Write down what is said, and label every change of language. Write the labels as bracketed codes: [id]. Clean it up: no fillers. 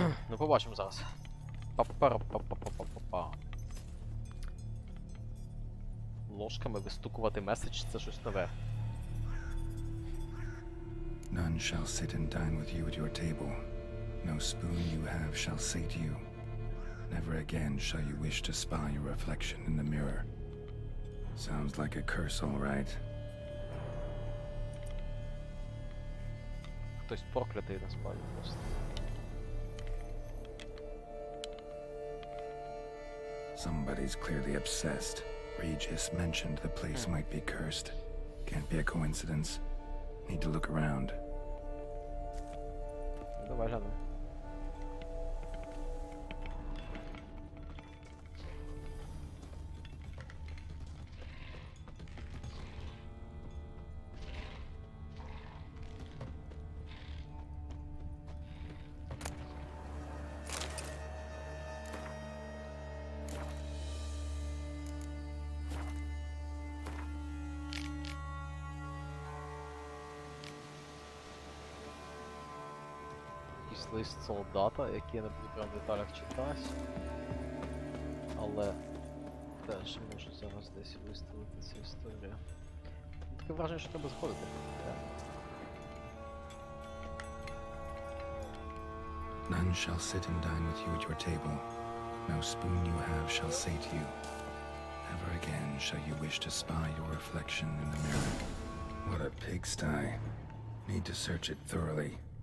[uk] Ну побачимо зараз. Па-па-па-па-па-па-па-па. ножками вистукувати меседж, це щось нове. [en] None shall sit and dine with you at your table. No spoon you have shall sate you. Never again shall you wish to spy your reflection in the mirror. Sounds like a curse, all right. [uk] Хтось проклятий насправді просто. [en] Somebody's clearly obsessed. Regis mentioned the place might be cursed. Can't be a coincidence. Need to look around. [uk] Давай глянемо. Якийсь лист солдата, який я не буду прям в деталях читати. Але теж можу зараз десь виставити цю історію. Таке враження, що треба заходити. [en] None shall sit and dine with you at your table. No spoon you have shall sate you. Never again shall you wish to spy your reflection in the mirror. What a pigsty. Need to search it thoroughly.